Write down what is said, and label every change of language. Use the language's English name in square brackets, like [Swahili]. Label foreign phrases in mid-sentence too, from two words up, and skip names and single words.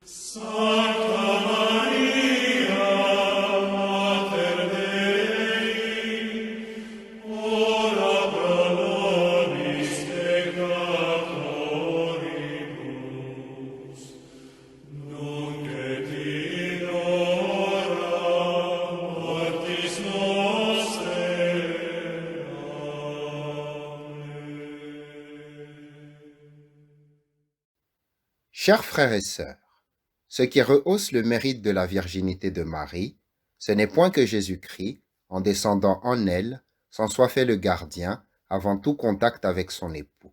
[Latin] Sancta Maria, Mater Dei, ora pro nobis peccatoribus, nunc et in hora mortis nostrae. [French] Chers frères et sœurs, ce qui rehausse le mérite de la virginité de Marie, ce n'est point que Jésus-Christ, en descendant en elle, s'en soit fait le gardien avant tout contact avec son époux.